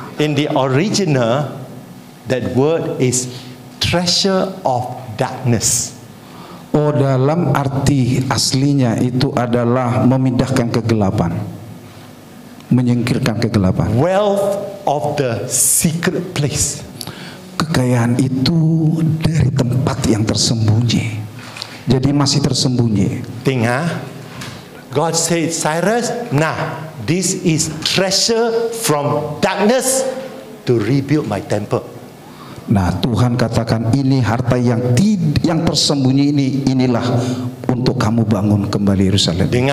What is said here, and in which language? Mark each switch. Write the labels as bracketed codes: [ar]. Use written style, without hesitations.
[en] In the original, that word is treasure of darkness. [id] Oh, dalam arti aslinya itu adalah memindahkan kegelapan, menyingkirkan kegelapan. [en] Wealth of the secret place. [id] Kekayaan itu dari tempat yang tersembunyi. Jadi masih tersembunyi. [en] God said, Cyrus, this is treasure from darkness to rebuild my temple. [id] Nah, Tuhan katakan ini harta yang tersembunyi inilah untuk kamu bangun kembali Yerusalem.